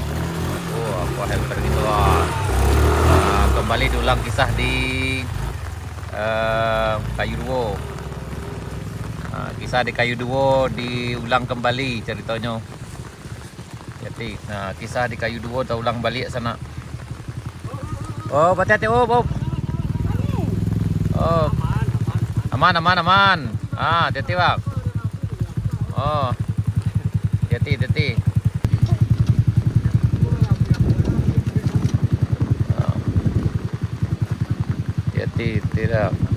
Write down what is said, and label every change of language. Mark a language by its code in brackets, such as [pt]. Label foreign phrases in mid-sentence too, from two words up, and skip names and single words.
[id] Apa helper gitu lah. Kembali diulang kisah di Kayu Duo. Kisah di Kayu Duo diulang kembali ceritanya. Jadi, kisah di Kayu Duo dah ulang balik sana. Hati-hati, Aman. Hati-hati, Bang. Hati-hati. Hati-hati, tidak.